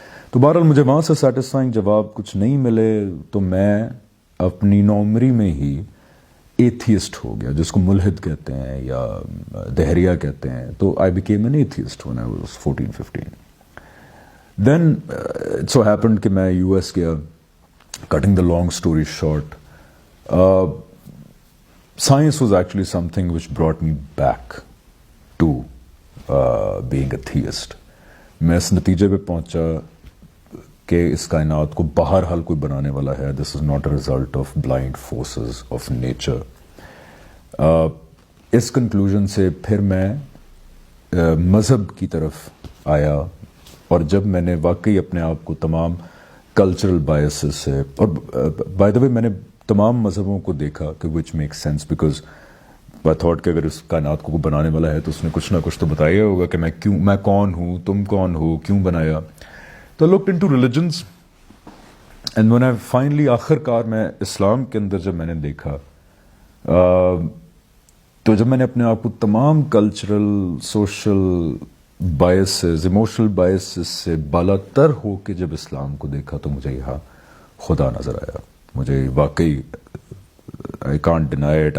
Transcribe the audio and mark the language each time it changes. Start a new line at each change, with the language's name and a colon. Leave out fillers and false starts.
Urdu: تو بہرحال مجھے وہاں سے سیٹسفائنگ جواب کچھ نہیں ملے، تو میں اپنی نوعمری میں ہی ایتھیسٹ ہو گیا، جس کو ملحد کہتے ہیں یا دہریہ کہتے ہیں.
English: تو I became an atheist when I was 14-15. Then it so happened
Urdu: کہ میں یو ایس گیا.
English: Cutting the long story short, science was actually something which brought me back to being a theist.
Urdu: میں اس نتیجے پہ پہنچا کہ اس کائنات کو بہرحال کوئی بنانے والا ہے.
English: This is not a result of blind forces of nature.
Urdu: اس conclusion سے پھر میں مذہب کی طرف آیا، اور جب میں نے واقعی اپنے آپ کو تمام کلچرل بائسز سے، اور بائی دا وے میں نے تمام مذہبوں کو دیکھا کہ
English: which make sense, because
Urdu: میں تھاٹ کہ اگر اس کائنات کو بنانے والا ہے تو اس نے کچھ نہ کچھ تو بتایا ہوگا کہ میں کون ہوں، تم کون ہو، کیوں بنایا. تو
English: looked into religions and when I finally
Urdu: آخر کار میں اسلام کے اندر جب میں نے دیکھا، تو جب میں نے اپنے آپ کو تمام cultural, social biases, emotional biases سے بالا تر ہو کے جب اسلام کو دیکھا، تو مجھے یہاں خدا نظر آیا. مجھے واقعی
English: I can't deny it.